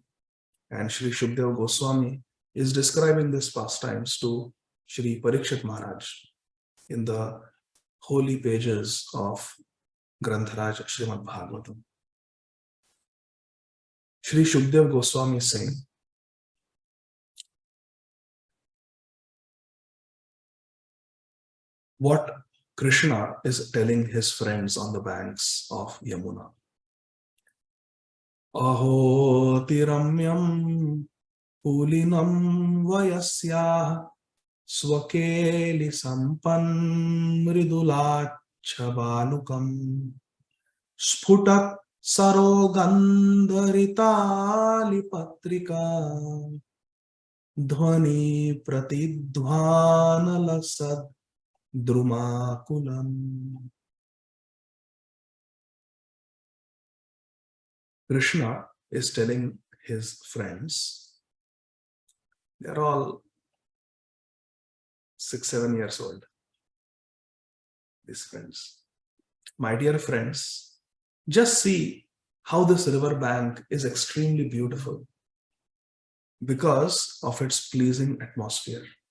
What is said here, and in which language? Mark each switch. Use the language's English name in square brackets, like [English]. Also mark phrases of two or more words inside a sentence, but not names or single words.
[English] And Sri Shukdev Goswami is describing these pastimes to Sri Parikshit Maharaj in the holy pages of Grantharaj Srimad Bhāgavatam. Sri Shukdev Goswami is saying, what Krishna is telling his friends on the banks of Yamuna. [Sanskrit] Aho tiramyam pulinam vayasya swakeli sampan mridulachabalukam sputak sarogandharitali patrika dhvani pratidhvanalasad Drumakulam. [English] Krishna is telling his friends, they are all 6-7 years old, these friends. My dear friends, just see how this river bank is extremely beautiful because of its pleasing atmosphere.